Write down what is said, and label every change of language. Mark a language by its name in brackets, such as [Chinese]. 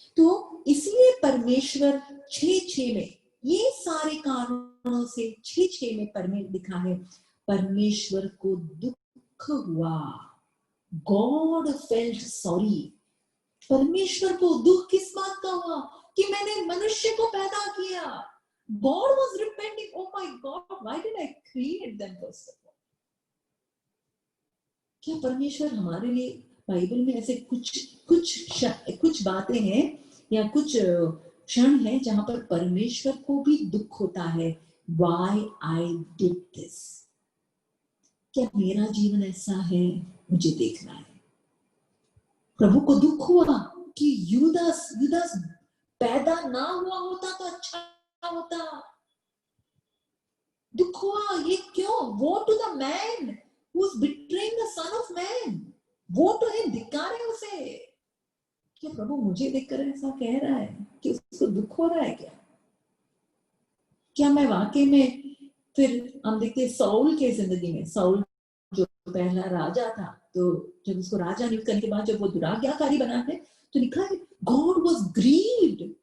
[Hindi] तो इसलिए परमेश्वर 6:6 में, ये सारे कारणों से 6:6 में लिखा है, परमेश्वर को दुख दुख हुआ. [English] God felt sorry. [Hindi] परमेश्वर को दुख किस बात का हुआ कि मैंने मनुष्य को पैदा किया. [English] God was repenting. Oh my God, why did I create them first of all? [Hindi] क्या परमेश्वर हमारे लिए बाइबल में ऐसे कुछ बातें हैं या कुछ क्षण हैं जहां पर परमेश्वर को भी दुख होता है. [English] Why I did this? [Hindi] क्या मेरा जीवन ऐसा है? मुझे देखना है. प्रभु को दुख हुआ कि यूदास पैदा ना हुआ होता तो अच्छा होता. दुख हुआ. ये क्यों? [English] Woe to the man who's betraying the son of man. Woe to him. [Hindi] धिक्कारे उसे. क्या प्रभु मुझे देखकर ऐसा कह रहा है कि उसको दुख हो रहा है? क्या मैं वाकई में, फिर हम देखते हैं साउल के जिंदगी में, साउल जो पहला राजा था, तो जब उसको राजा नियुक्त करने के बाद जब वो दुराज्ञाकारी बना है तो लिखा है [English] God was grieved.